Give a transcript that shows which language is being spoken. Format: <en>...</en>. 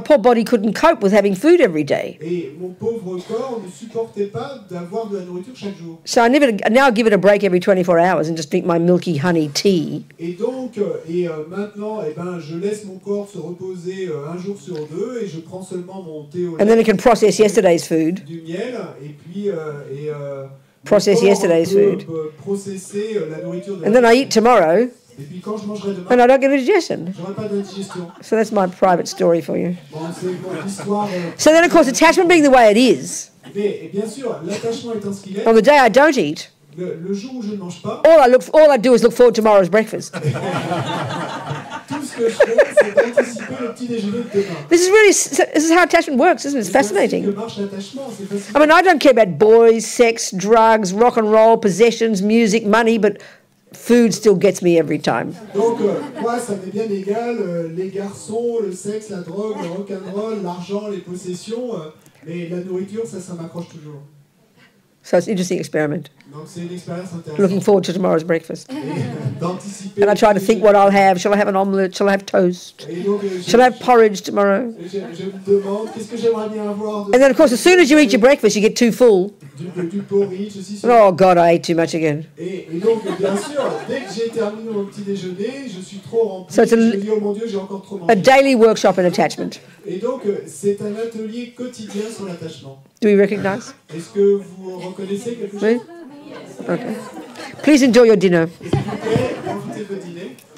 <en>poor body couldn't cope with having food every day.</en> <fr>et mon pauvre corps ne supportait pas d'avoir de la nourriture chaque jour.</fr> <en>So I now give it a break every 24 hours and just drink my milky honey tea.</en> <fr>Et donc, maintenant, je laisse mon corps se reposer un jour sur deux, et je prends seulement mon thé au</fr> <en>And then</en> <fr>lait,</fr> <en>it can process yesterday's food.</en> <fr>du miel, et puis</fr> <en>Process</en> <fr>mon corps</fr> <en>yesterday's</en> <fr>peut,</fr> <en>food.</en> <fr>processer la nourriture de</fr> <en>And then I eat tomorrow</en> <fr>Et puis quand je mangerai demain,</fr> <en>and I don't get indigestion.</en> <fr>j'aurai pas d'indigestion.</fr> <en>So that's my private story for you.</en> <fr>Bon, c'est mon histoire.</fr> <en>So then, of course, attachment being the way it is,</en> <fr>Mais et bien sûr, l'attachement étant ce qu'il est,</fr> <en>on the day I don't eat,</en> <fr>le jour où je ne mange pas,</fr> <en>all I do is look forward to tomorrow's breakfast.</en> <fr>tout ce que je fais, c'est d'anticiper le petit déjeuner de demain.</fr> <en>This is how attachment works, isn't it? It's</en> <fr>C'est ainsi que</fr> <en>fascinating.</en> <fr>marche l'attachement, c'est</fr> <en>I</en> <fr>fascinant.</fr> <en>mean, I don't care about boys, sex, drugs, rock and roll, possessions, music, money, but food still gets me every time.</en> <fr>Donc, moi, ça m'est bien égal, les garçons, le sexe, la drogue, le rock'n'roll, l'argent, les possessions, mais la nourriture, ça m'accroche toujours.</fr> <en>So it's an interesting experiment.</en> <fr>Donc, c'est une expérience</fr> <en>Looking</en> <fr>intéressante.</fr> <en>forward to tomorrow's breakfast.</en> <fr>Et d'anticiper.</fr> <en>And I try to think what I'll have. Shall I have an omelette? Shall I have toast?</en> <fr>Et donc,</fr> <en>Shall I have porridge tomorrow?</en> <fr>je me demande, qu'est-ce que j'aimerais bien avoir de</fr> <en>And then, of course, as soon as you eat your breakfast, you get too full.</en> <fr>du porridge, ceci, cela.</fr> <en>Oh, God, I ate too much again.</en> <fr>Et donc, bien sûr, dès que j'ai terminé mon petit déjeuner, je suis trop rempli.</fr> <en>So it's a-</en> <fr>Je dis, oh mon Dieu, j'ai encore trop</fr> <en>A</en> <fr>mangé.</fr> <en>daily workshop in attachment.</en> <fr>Et donc, c'est un atelier quotidien sur l'attachement.</fr> <en>Do we recognize?</en> <fr>Est-ce que vous reconnaissez quelque chose? Oui?</fr> <en>Okay. Please enjoy your dinner.</en> <fr>S'il vous plaît, profitez de votre dîner.</fr>